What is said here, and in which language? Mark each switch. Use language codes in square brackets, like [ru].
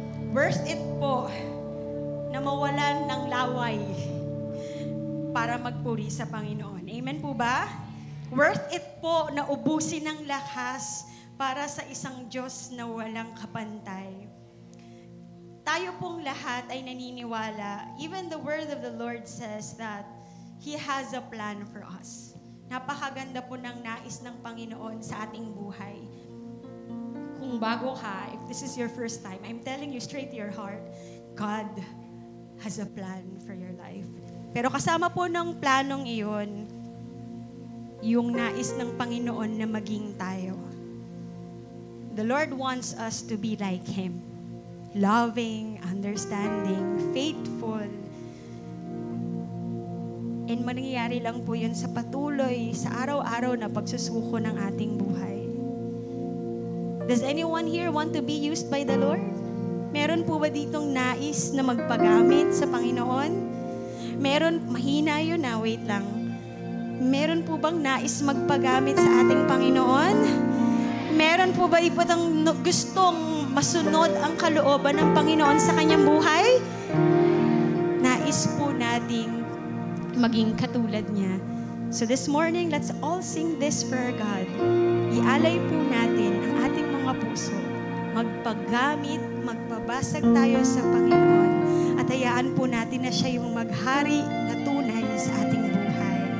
[en] Worth it [tl] po na mawalan ng laway para magpuri sa Panginoon. Amen po ba? [en] Worth it [tl] po na ubusin ng lakas para sa isang Diyos na walang kapantay. Tayo pong lahat ay naniniwala, [en] even the word of the Lord says that He has a plan for us. [tl] Napakaganda po ng nais ng Panginoon sa ating buhay. Kung bago ka, [en] if this is your first time, I'm telling you straight to your heart, God has a plan for your life. [tl] Pero kasama po ng planong iyon, yung nais ng Panginoon na maging tayo. [en] The Lord wants us to be like Him. Loving, understanding, faithful. [tl] And mangyayari lang po yun sa patuloy, sa araw-araw na pagsusuko ng ating buhay. [en] Does anyone here want to be used by the Lord? [tl] Meron po ba ditong nais na magpagamit sa Panginoon? Meron, mahina yun na, wait lang. Meron po bang nais magpagamit sa ating Panginoon? Meron po ba ipatang gustong masunod ang kalooban ng Panginoon sa kanyang buhay? Nais po nating maging katulad niya. [en] So this morning, let's all sing this for our God. [tl] Ialay po natin ang ating mga puso. Magpagamit, magpabasag tayo sa Panginoon. At hayaan po natin na siya yung maghari na tunay sa ating buhay.